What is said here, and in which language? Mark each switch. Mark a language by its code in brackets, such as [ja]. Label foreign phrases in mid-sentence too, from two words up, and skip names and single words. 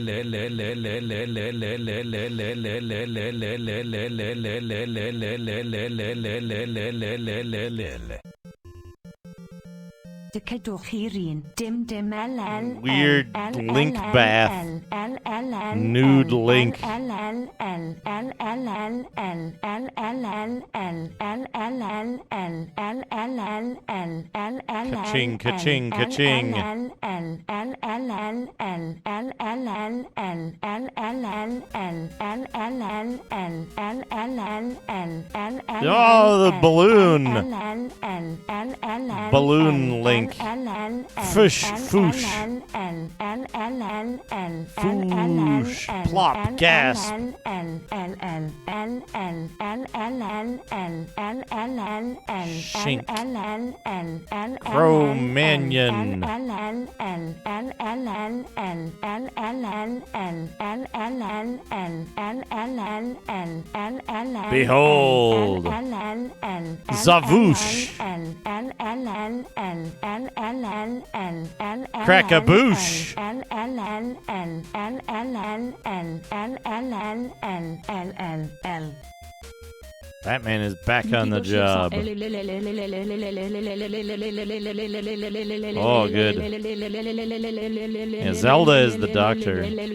[en] Weird Link bath. Nude Link. Ka-ching, ka-ching, ka-ching. Oh, the balloon. Balloon Link. Fish, foosh. Foosh. Plop, gasp. Shink. Cro-Magnon. Behold. Zavoosh. Crackaboosh. Batman is back on the job. Oh, good. Yeah, Zelda is the doctor.